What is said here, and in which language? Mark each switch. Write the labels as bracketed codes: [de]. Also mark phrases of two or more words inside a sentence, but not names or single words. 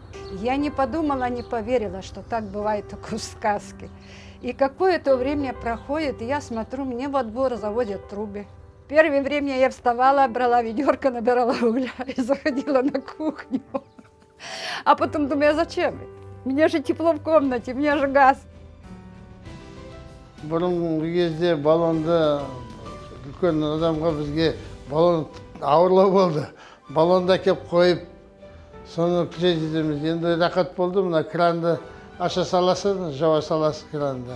[ru] Я не подумала, не поверила, что так бывает только в сказке. И какое-то время проходит, и я смотрю, мне во двор заводят трубы. Первое время я вставала, брала ведерко, набирала угля и заходила на кухню. А потом думаю, а зачем? Мне же тепло в комнате, мне же газ. [kk] Бұрынғы кезде баллонды үлкен адамға бізге баллон ауырлау болды. Баллонды әкеп қойып, соны күзетеміз. Енді рақат болды, мына кранды аша саласың, жауа саласың кранды.